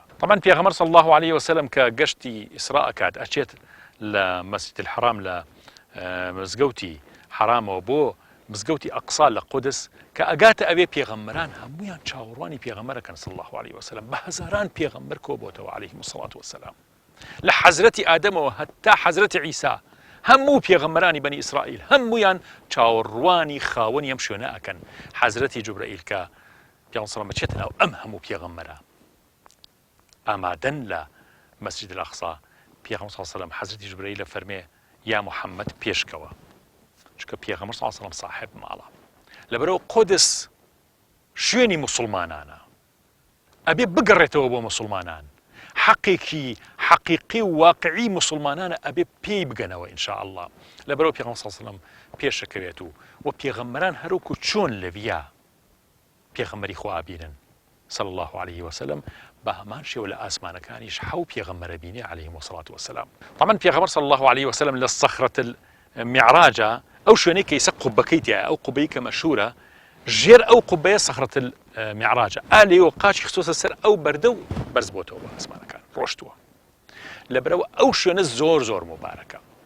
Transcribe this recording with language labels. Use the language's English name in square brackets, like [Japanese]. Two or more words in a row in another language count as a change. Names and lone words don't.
[Central Kurdish] طبعا پێغەمبەر [Arabic] صلی الله عليه وسلم [Central Kurdish] کە گەشتی ئیسراء ئەکات ئەچێت لە مەسجد الحرام لە مزگەوتی حرامەوە بۆ مزگەوتی ئەقسا لە قودس کە ئەگاتە ئەوێ پێغەمبەران هەمویان چاوەڕوانی پێغەمبەرەکەن [Arabic] صلی الله عليه وسلم [Central Kurdish] بە هەزاران پێغەمبەر کۆبۆتەوە [Arabic] عليهم الصلاة والسلام [Central Kurdish] لە حەزرەتی ئادەمەوە هەتا حەزرەتی عیسا هەموو پێغەمبەرانی بەنی ئیسرائیل هەمویان چاوەڕوانی خاوەنی ئەم شوێنە ئەکەن. حەزرەتی جوبرەئیل کە پێغەمبەر [Arabic] صلی الله [Central Kurdish] بچێتە ناو ئەم هەموو پێغەمبەرە ئامادەن لە مەسجد الأقصا پێغەمبەر [Arabic] صلی الله عليه وسلم [Central Kurdish] حەزرەتی جوبرەئیل فەرمێ [Arabic] یا محەممەد [Central Kurdish] پێشکەوە چکە پێغەمبەر [Arabic] صلی الله عليه وسلم [Central Kurdish] صاحب ماڵە لەبەرەوە قودس شوێنی موسڵمانانە ئەبێ بگەڕێتەوە بۆ موسڵمانان حەقێکی حەقیقی و واقعی موسڵمانانە ئەبێ پێی بگەنەوە ئینشاء الله لەبەرەوە پێغەمبەر [Arabic] صلی الله عليه وسلم [Central Kurdish] پێشەکەوێت و پێغەمبەران هەروکو چۆن لەویا پێغەمبەری خوا بینن [Arabic] صلی الله عليه وسلم [Central Kurdish] بە هەمان شێوە لە ئاسمانەکانیش حەو پێغەمبەرە بینێ [Arabic] عليهم الصلاة والسلام. [Central Kurdish] طبعا پێغەمبەر [Arabic] صلی الله عليه وسلم [Central Kurdish] لە سەخرەت المعراجە ئەو شوێنەی کە ئیسا قوبەکەی تایە ئەو قوبەی کە مەشهورە ژێر ئەو قوبەیە سەخرەت المعراجە ئالێەوە قاچی خستۆتە سەر ئەو بەردە و بەرز بۆتەوە بە ئاسمانەکان ڕۆشتووە لەبەرەوە ئەو شوێنە زۆر زۆر مبارەکە